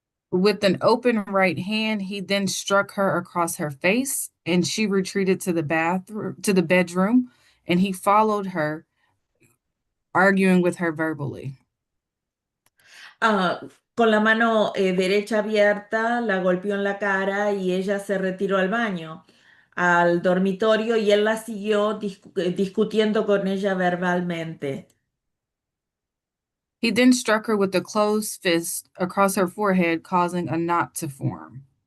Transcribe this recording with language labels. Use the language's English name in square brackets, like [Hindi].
[English] With an open right hand, he then struck her across her face, and she retreated to the bedroom, and he followed her, arguing with her verbally. [Spanish] Con la mano derecha abierta, la golpeó en la cara y ella se retiró al baño, al dormitorio, y él la siguió discutiendo con ella verbalmente. [English] He then struck her with a closed fist across her forehead, causing a knot to form.